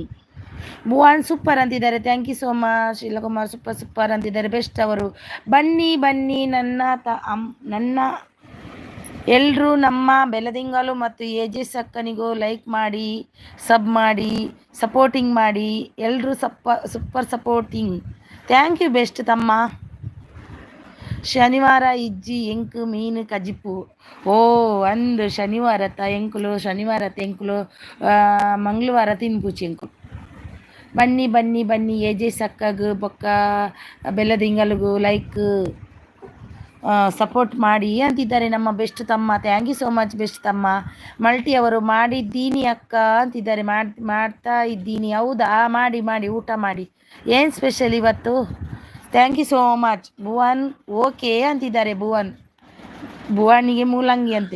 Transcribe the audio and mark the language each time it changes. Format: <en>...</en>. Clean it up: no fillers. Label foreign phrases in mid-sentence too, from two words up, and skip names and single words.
<kn>ಭುವನ್ ಸೂಪರ್ ಅಂತಿದ್ದಾರೆ.</kn> <en>thank you so much.</en> <kn>ಶೀಲಕುಮಾರ್ ಸೂಪರ್ ಅಂತಿದ್ದಾರೆ. ಬೆಸ್ಟ್ ಅವರು. ಬನ್ನಿ ನನ್ನ ಎಲ್ಲರೂ ನಮ್ಮ ಬೆಳದಿಂಗಲು ಮತ್ತು ಏಜೆಸ್ ಅಕ್ಕನಿಗೂ ಲೈಕ್ ಮಾಡಿ, ಸಬ್ ಮಾಡಿ, ಸಪೋರ್ಟಿಂಗ್ ಮಾಡಿ. ಎಲ್ಲರೂ</kn> <en>super supporting. thank you best</en> <kn>ತಮ್ಮ.</kn> <tcy>ಶನಿವಾರ ಇಜ್ಜಿ ಎಂಕು ಮೀನು ಕಜಿಪು. ಓ ಅಂದು ಶನಿವಾರತ ಎಂಕುಲು, ಶನಿವಾರತ ಎಂಕುಲು, ಮಂಗಳವಾರ ತಿನ್ಪುಚಿ ಎಂಕುಲು.</tcy> <kn>ಬನ್ನಿ</kn> <tcy>ಏಜೆ ಸಕ್ಕಗು ಬೊಕ್ಕ ಬೆಲ್ಲದಿಂಗಲ್ಗೂ</tcy> <en>like support</en> <kn>ಮಾಡಿ ಅಂತಿದ್ದಾರೆ ನಮ್ಮ ಬೆಸ್ಟ್ ತಮ್ಮ.</kn> <en>thank you so much best</en> <kn>ತಮ್ಮ. ಮಲ್ಟಿ ಅವರು ಮಾಡಿದ್ದೀನಿ ಅಕ್ಕ ಅಂತಿದ್ದಾರೆ. ಮಾಡ್ತಾ ಇದ್ದೀನಿ. ಹೌದಾ? ಮಾಡಿ ಊಟ ಮಾಡಿ. ಏನು ಸ್ಪೆಷಲ್ ಇವತ್ತು?</kn> <en>thank you so much.</en> <kn>ಭುವನ್ ಓಕೆ ಅಂತಿದ್ದಾರೆ. ಭುವನಿಗೆ ಮೂಲಂಗಿ ಅಂತೆ.</kn>